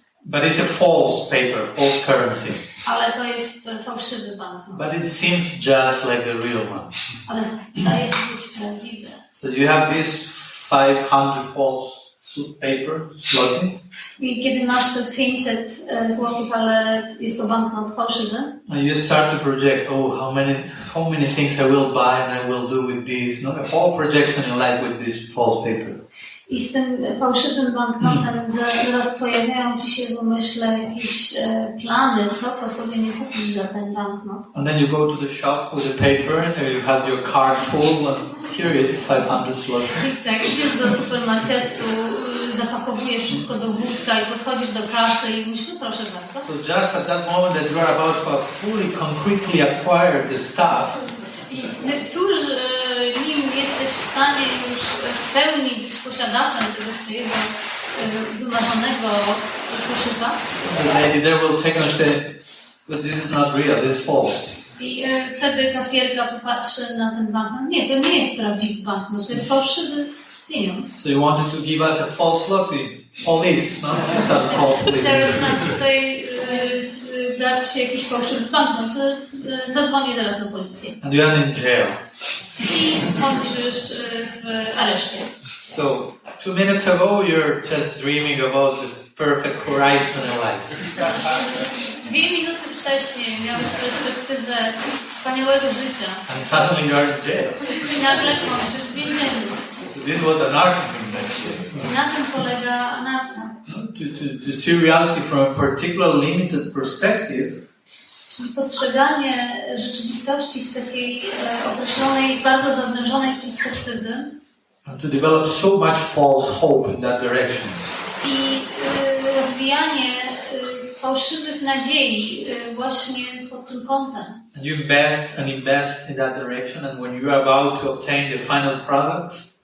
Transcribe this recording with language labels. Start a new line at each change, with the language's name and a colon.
English: But it's a false paper, false currency.
Polish: Ale to jest fałszywy banknot.
English: But it seems just like the real one.
Polish: Ale zdaje się być prawdziwy.
English: So you have this 500 false paper, zloty.
Polish: I kiedy masz te 500 złotych, ale jest to banknot fałszywy.
English: And you start to project, how many things I will buy and I will do with this. No, a whole projection in life with this false paper.
Polish: I z tym fałszywym banknotem zaraz pojawiają ci się w umyśle jakieś plany, co to sobie nie kupisz za ten banknot.
English: And then you go to the shop with the paper and you have your card full and here is 500 zloty.
Polish: I tak, idziesz do supermarketu, zapakowujesz wszystko do wózka i podchodzisz do kasy i mówisz, no proszę bardzo.
English: So just at that moment that you are about to fully concretely acquire the stuff,
Polish: I tuż nim jesteś w stanie już w pełni być posiadaczem tego swojego wymarzonego koszyka.
English: the lady there will take and say, but this is not real, this is false.
Polish: I wtedy kasjerka popatrzy na ten banknot. Nie, to nie jest prawdziwy banknot, to jest fałszywy pieniądz.
English: So you wanted to give us a false zloty. Police, no? You start calling police.
Polish: Chcesz nam tutaj dać jakiś fałszywy banknot, zadzwonię zaraz na policję.
English: And you are in jail.
Polish: I kończysz w areszcie.
English: So 2 minutes ago you're just dreaming about the perfect horizon in life.
Polish: 2 minuty wcześniej miałeś perspektywę wspaniałego życia.
English: And suddenly you are in jail.
Polish: I nagle kończysz w więzieniu.
English: This is what anartha means actually.
Polish: Na tym polega anartha.
English: To see reality from a particular limited perspective.
Polish: Czyli postrzeganie rzeczywistości z takiej określonej, bardzo zawężonej perspektywy.
English: And to develop so much false hope in that direction.
Polish: I rozwijanie fałszywych nadziei właśnie pod tym kątem.
English: And you invest in that direction, and when you are about to obtain the final product,